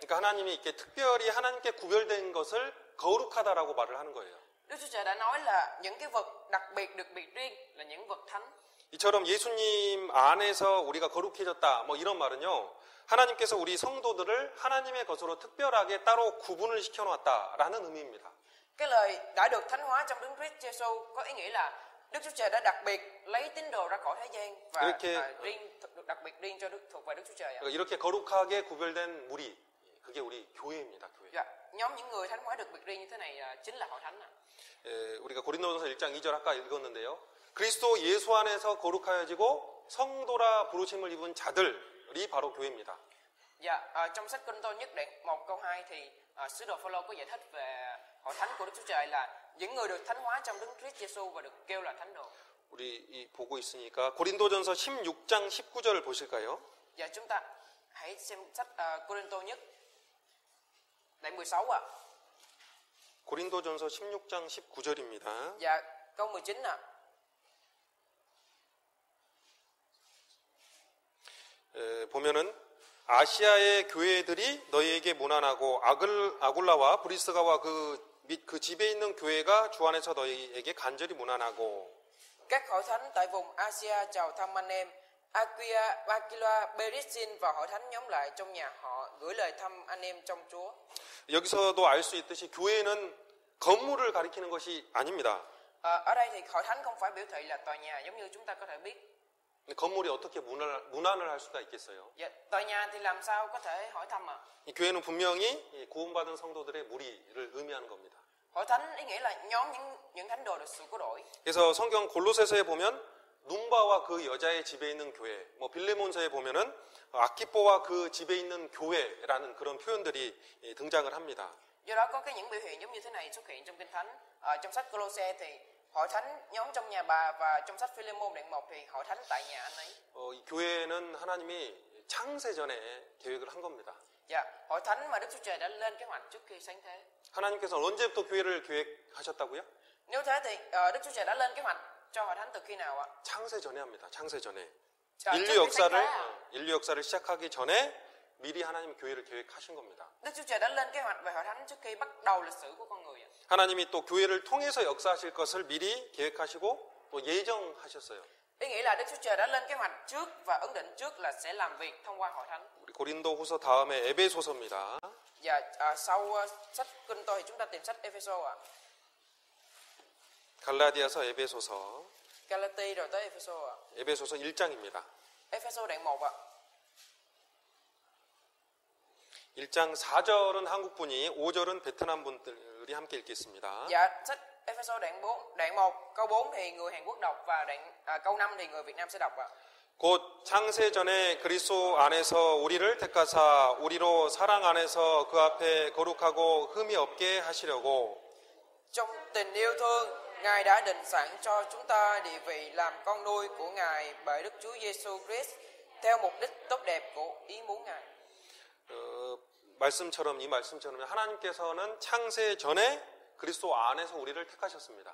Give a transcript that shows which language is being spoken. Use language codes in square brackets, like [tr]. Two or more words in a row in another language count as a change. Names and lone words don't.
[ko] 그러니까 하나님이 이렇게 특별히 하나님께 구별된 것을 거룩하다라고 말을 하는 거예요. [vi] Đức Chúa Trời đã nói là những cái vật đặc biệt được biệt riêng là những vật thánh. [ko] 이처럼 예수님 안에서 우리가 거룩해졌다 뭐 이런 말은요. 하나님께서 우리 성도들을 하나님의 것으로 특별하게 따로 구분을 시켜놨다라는 의미입니다. [vi] Cái lời đã được thánh hóa trong Đấng Christ Giêsu có ý nghĩa là Đức Chúa Trời đã đặc biệt lấy tín đồ ra khỏi thế gian và đặc biệt riêng cho thuộc về Đức Chúa Trời. [ko] 이렇게 거룩하게 구별된 무리, 그게 우리 교회입니다. 교회. [vi] Dạ, nhóm những người thánh hóa được biệt riêng như thế này chính là hội thánh. [ko] 우리가 고린도전서 1장 2절 아까 읽었는데요. 그리스도 예수 안에서 거룩하여지고 성도라 부르심을 입은 자들이 바로 교회입니다. [vi] Dạ, trong sách Cô-rinh-tô nhất đoạn 1 câu 2 thì sứ đồ Phao-lô có giải thích về hội thánh của Đức Chúa Trời là những người được thánh hóa trong Đấng Christ Giêsu và được kêu là thánh đồ. [ko] 우리 보고 있으니까 고린도전서 16장 19절을 보실까요? [vi] Dạ, chúng ta hãy xem sách Cô-rinh-tô nhất đoạn 16 ạ. [ko] 고린도전서 16장 19절입니다. [vi] Dạ, câu 19 ạ. [ko] 보면은 아시아의 교회들이 너희에게 문안하고 아굴라와 브리스가와 그 집에 있는 교회가 주 안에서 너희에게 간절히 문안하고 [vi] Các hội thánh tại vùng Asia chào thăm anh em. Aquila, Berisin và hội thánh nhóm lại trong nhà họ gửi lời thăm anh em trong Chúa. [ko] 여기서도 알 수 있듯이 교회는 건물을 가리키는 것이 아닙니다. [vi] Ở đây thì hội thánh không phải biểu thị là tòa nhà giống như chúng ta có thể biết. [ko] 건물이 어떻게 문안을 할 수가 있겠어요? [vi] Dạ, tòa nhà thì làm sao có thể hỏi thăm ạ? [ko] 이 교회는 분명히 구원받은 성도들의 무리를 의미하는 겁니다. [vi] Hội thánh ý nghĩa là nhóm những thánh đồ được sự cứu rỗi. [ko] 그래서 성경 골로새서에 보면 눈바와 그 여자의 집에 있는 교회, 뭐 빌레몬서에 보면은 아키포와 그 집에 있는 교회라는 그런 표현들이 등장을 합니다. [vi] Do đó có những biểu hiện giống như thế này xuất hiện trong Kinh Thánh. Trong sách Cô-lô-se thì hội thánh nhóm trong nhà bà và trong sách Phi-lê-môn đoạn 1 thì hội thánh tại nhà anh ấy. [ko] 이 교회는 하나님이 창세전에 계획을 한 겁니다. [vi] Dạ, hội thánh mà Đức Chúa Trời đã lên kế hoạch trước khi sáng thế. [ko] 하나님께서 언제부터 교회를 계획하셨다고요? [vi] Nếu thế thì Đức Chúa Trời đã lên kế hoạch cho hội thánh từ khi nào ạ? [ko] 창세전에 합니다. 창세전에. 인류 인류 역사를 시작하기 전에 미리 하나님 교회를 계획하신 겁니다. [vi] Đức Chúa Trời đã lên kế hoạch về hội thánh trước khi bắt đầu lịch sử của con người. [ko] 하나님이 또 교회를 통해서 역사하실 것을 미리 계획하시고 또 예정하셨어요. [vi] Ý nghĩa là Đức Chúa Trời đã lên kế hoạch trước và ấn định trước là sẽ làm việc thông qua hội thánh. [ko] 우리 고린도후서 다음에 에베소서입니다. [vi] Dạ, sau sách Cô-rinh-tô thì chúng ta tìm sách Ê-phê-sô ạ. [ko] 갈라디아서 에베소서. [vi] Galati rồi tới Ê-phê-sô ạ. [ko] 에베소서 1장입니다. [vi] Ê-phê-sô đoạn 1 ạ. [ko] 1장 4절은 한국 분이 5절은 베트남 분들이 함께 읽겠습니다. [vi] Dạ, sách Ê-phê-sô đoạn 1 câu 4 thì người Hàn Quốc đọc và câu 5 thì người Việt Nam sẽ đọc ạ. [ko] 곧 창세전에 그리스도 안에서 우리를 택하사 우리로 사랑 안에서 그 앞에 거룩하고 흠이 없게 하시려고 [vi] Trong tình yêu thương, Ngài đã định sẵn cho chúng ta địa vị làm con nuôi của Ngài bởi Đức Chúa Giêsu Christ theo mục đích tốt đẹp của ý muốn Ngài. [ko] 이 말씀처럼 하나님께서는 창세 전에 그리스도 안에서 우리를 택하셨습니다.